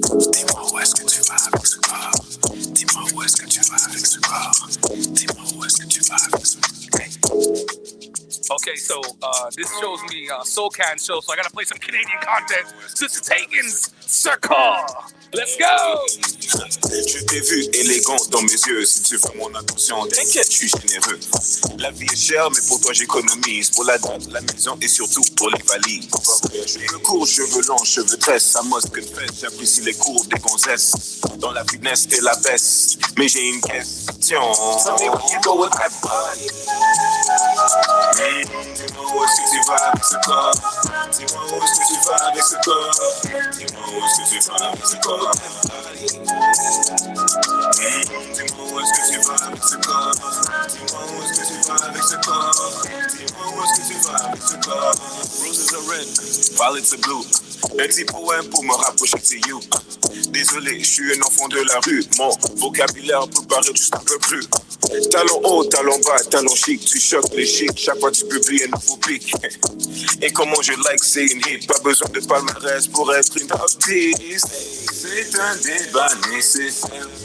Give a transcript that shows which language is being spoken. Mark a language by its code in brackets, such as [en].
[fr] Dis-moi où est-ce que tu vas avec ce corps. Dis-moi où est-ce que tu vas avec ce corps. Dis-moi où est-ce que tu vas avec ce corps. [en] Okay, so this shows me SoCan show, so I gotta play some Canadian content. Sister Taken's Circle. Let's go! [fr] Je t'ai vu élégant dans mes yeux. Si tu veux mon attention, t'inquiète, je suis généreux. La vie est chère, mais pour toi j'économise. Pour la date, la maison et surtout pour les valises. Cheveux courts, cheveux longs, cheveux tresses. Ça mosque que de fête, j'apprécie les cours des gonzesses. Dans la finesse, t'es la baisse. Mais j'ai une question. [en] Tell me where you go with that body. [fr] Dis-moi où est-ce que tu vas avec ce corps. Dis-moi où est-ce que tu vas avec ce corps. Dis-moi où est-ce que tu vas avec ce corps. Dis-moi où est-ce que tu vas avec ce corps. Dis-moi où est-ce que tu vas avec ce corps. Dis-moi où est-ce que tu vas avec ce corps. [en] Roses are red, violets are blue. [fr] Un petit poème pour me rapprocher de you. Désolé, je suis un enfant de la rue. Mon vocabulaire peut paraître juste un peu plus. Talons haut, talons bas, talons chic. Tu choques les chics, chaque fois tu publies un nouveau pic. Et comment je like, c'est une hit. Pas besoin de palmarès pour être une artiste. C'est un débat nécessaire.